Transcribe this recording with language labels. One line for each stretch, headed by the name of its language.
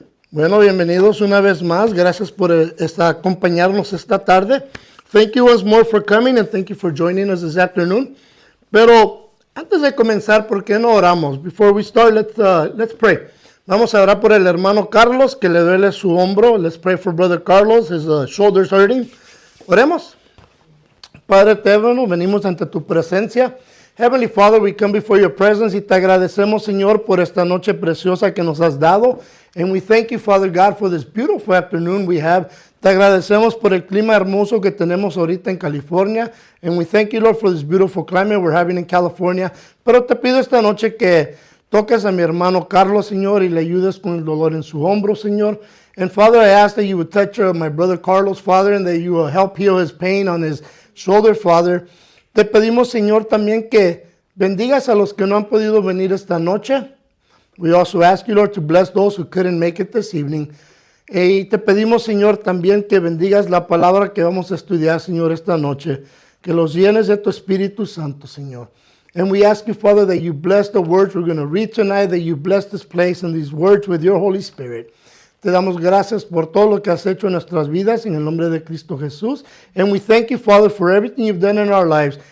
Spanish: Bueno, bienvenidos una vez más. Gracias por acompañarnos esta tarde.
English: Thank you once more for coming and thank you for joining us this afternoon.
Spanish: Pero antes de comenzar, ¿por qué no oramos?
English: Before we start, let's pray.
Spanish: Vamos a orar por el hermano Carlos, que le duele su hombro.
English: Let's pray for Brother Carlos. His shoulder's hurting.
Spanish: Oremos. Padre eterno, venimos ante tu presencia.
English: Heavenly Father, we come before your presence
Spanish: y te agradecemos, Señor, por esta noche preciosa que nos has dado.
English: And we thank you, Father God, for this beautiful afternoon we have.
Spanish: Te agradecemos por el clima hermoso que tenemos ahorita en California.
English: And we thank you, Lord, for this beautiful climate we're having in California.
Spanish: Pero te pido esta noche que toques a mi hermano Carlos, Señor, y le ayudes con el dolor en su hombro, Señor.
English: And Father, I ask that you would touch my brother Carlos, Father, and that you will help heal his pain on his shoulder, Father.
Spanish: Te pedimos, Señor, también que bendigas a los que no han podido venir esta noche.
English: We also ask you, Lord, to bless those who couldn't make it this evening.
Spanish: Y te pedimos, Señor, también que bendigas la palabra que vamos a estudiar, Señor, esta noche. Que los llenes de tu Espíritu Santo, Señor.
English: And we ask you, Father, that you bless the words we're going to read tonight, that you bless this place and these words with your Holy Spirit.
Spanish: Te damos gracias por todo lo que has hecho en nuestras vidas en el nombre de Cristo Jesús.
English: And we thank you, Father, for everything you've done in our lives.